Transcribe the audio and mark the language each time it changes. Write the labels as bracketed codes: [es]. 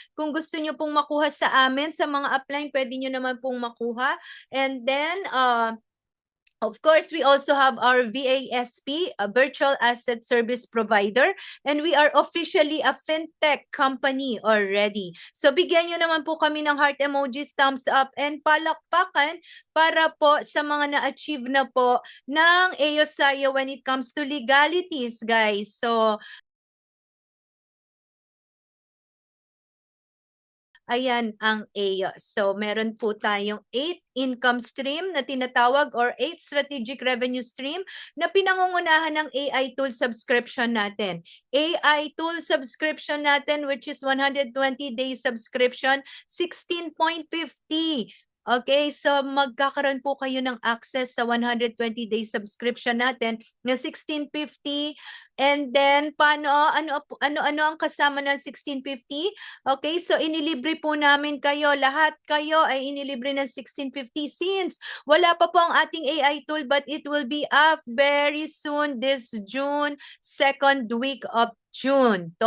[tl] Kung gusto nyo pong makuha sa amin, sa mga upline, pwede nyo naman pong makuha. [en] And then, of course, we also have our VASP, a virtual asset service provider, and we are officially a fintech company already. [tl] So bigyan nyo naman po kami ng heart emojis, thumbs up, and palakpakan para po sa mga na-achieve na po ng AOSIO [en] when it comes to legalities, guys. [tl] So, ayan ang AOS. So, meron po tayong 8 income stream na tinatawag or 8 strategic revenue stream na pinangungunahan ng AI tool subscription natin. [en] AI tool subscription [tl] natin [en] which is 120 days subscription, 16.50. [tl] Okay, so magkakaroon po kayo ng access sa 120 days subscription natin na 16.50. And then, paano, ano ang kasama ng 16.50? Okay, so inilibre po namin kayo. Lahat kayo ay inilibre ng 1650 since wala pa po ang ating [en] AI tool but it will be up very soon this June, second week of June.